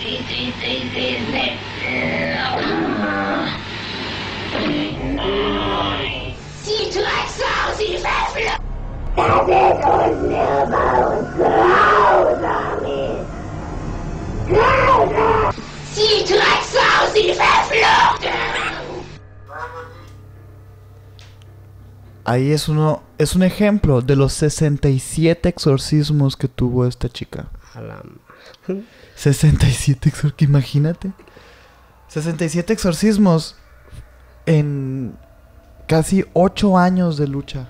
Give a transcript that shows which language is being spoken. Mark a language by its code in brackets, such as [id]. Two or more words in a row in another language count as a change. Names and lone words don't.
[de] Sie Drecksau, sie Verflucht! Das ist unnehmbar und grausam ist. Grausam! Sie Drecksau, sie Verflucht! [es] Ahí es un ejemplo de los 67 exorcismos que tuvo esta chica. A la... 67 exorcismos, imagínate. 67 exorcismos en casi 8 años de lucha.